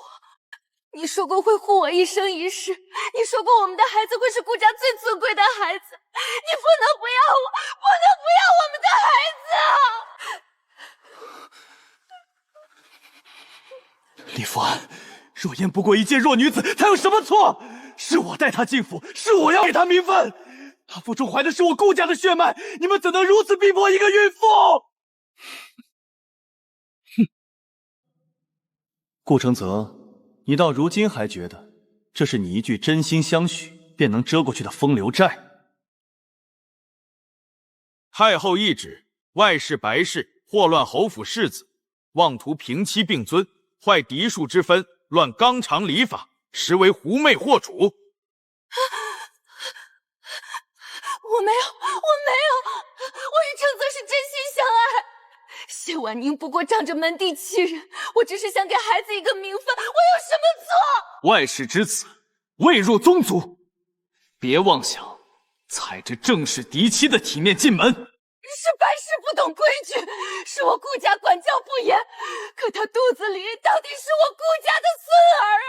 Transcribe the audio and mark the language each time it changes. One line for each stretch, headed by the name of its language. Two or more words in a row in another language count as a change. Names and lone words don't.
Chinese: 你說過會護我一生一世，你說過我們的孩子會是顧家最尊貴的孩子，你不能不要我，不能不要我們的孩子啊！李福安，若煙不過一介弱女子，她有什麼錯？是我帶她進府，是我要給她名分，她腹中懷的是我顧家的血脈，你們怎能如此逼迫一個孕婦？哼！顧承澤，你到如今還覺得這是你一句真心相許便能遮過去的風流債？太后懿旨，外室白氏禍亂侯府世子，妄圖平妻並尊，壞嫡庶之分，亂綱常禮法，實為狐媚惑主。我沒有，我與承澤是真心相愛。謝婉寧不過仗着門第欺人，我只是想給孩子一個名分，我有什麼錯？外室之子，未入宗族，別妄想踩着正室嫡妻的體面進門。是白氏不懂規矩，是我顾家管教不严。可他肚子里到底是我顾家的孙儿啊！